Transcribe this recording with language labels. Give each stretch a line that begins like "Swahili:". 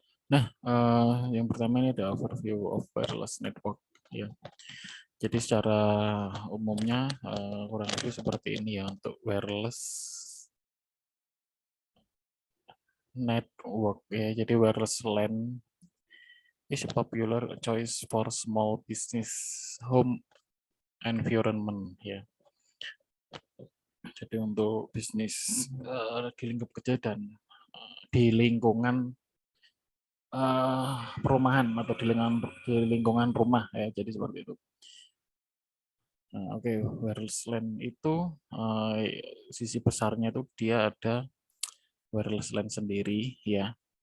Indonesian: Nah, yang pertama ini ada
English: overview of wireless network
Indonesian: ya. Jadi secara umumnya kurang lebih seperti ini ya untuk wireless network ya.
English: Jadi wireless LAN is a popular choice for small business home environment ya.
Indonesian: Jadi untuk bisnis di lingkup kecil dan di lingkungan perumahan atau di lingkungan rumah ya, jadi seperti itu. Nah, oke, wireless LAN itu sisi besarnya itu dia ada wireless LAN sendiri ya.